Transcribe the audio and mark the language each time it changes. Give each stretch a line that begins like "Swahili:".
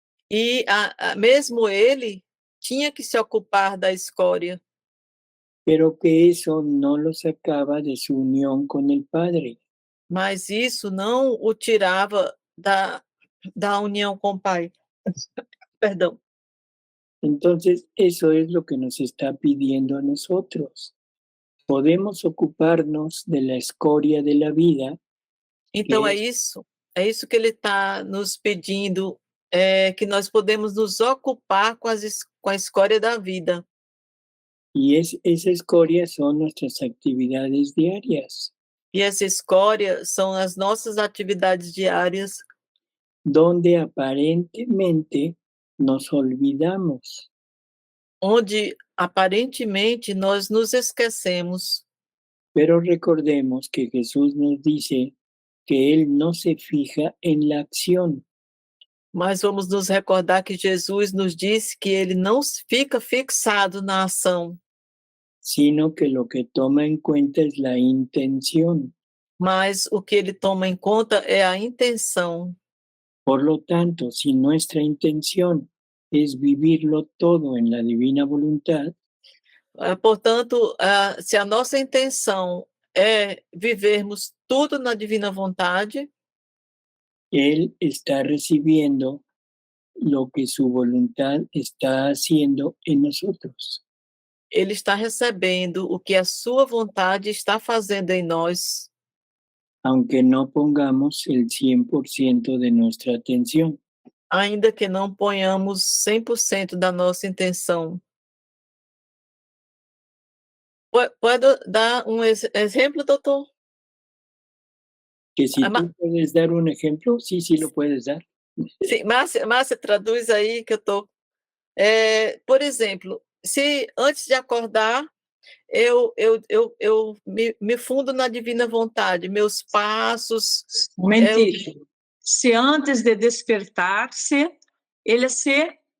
Portuguese: e mesmo ele tinha que se ocupar da escória,
Spanish: pero que eso no lo sacaba de su unión con el Padre.
Portuguese: mas isso não o tirava da união com o Pai. Perdão.
Spanish: Entonces, eso es lo que nos está pidiendo a nosotros. Podemos ocuparnos de la escoria de la vida.
Portuguese: Então que é isso que ele está nos pedindo, que nós podemos nos ocupar com a escória da vida.
Spanish: Y esa escoria son nuestras actividades diarias,
Portuguese: E essa escória são as nossas atividades diárias,
Spanish: donde aparentemente nos olvidamos,
Portuguese: onde aparentemente nós nos esquecemos,
Spanish: pero recordemos que Jesús nos dice que Él no se fija en la acción,
Portuguese: mas vamos nos recordar que Jesus nos disse que ele não fica fixado na ação,
Spanish: sino que lo que toma en cuenta es la intención.
Portuguese: mas o que ele toma em conta é a intenção.
Spanish: Por lo tanto, si nuestra intención es vivirlo todo en la divina voluntad,
Portuguese: Portanto, se a nossa intenção é vivermos tudo na divina vontade,
Spanish: Él está recibiendo lo que su voluntad está haciendo en nosotros.
Portuguese: ele está recebendo o que a sua vontade está fazendo em nós,
Spanish: Aunque no pongamos el 100% de nuestra atención.
Portuguese: ainda que não ponhamos 100% da nossa intenção. Pode dar um exemplo, doutor?
Spanish: Que si tú puedes dar un ejemplo, sí lo puedes dar.
Portuguese: Sim, Márcia, traduz aí que eu estou... por exemplo, se antes de acordar, eu me fundo na divina vontade, meus passos...
Spanish: Momentito.
Portuguese: Se antes de despertar-se, ele se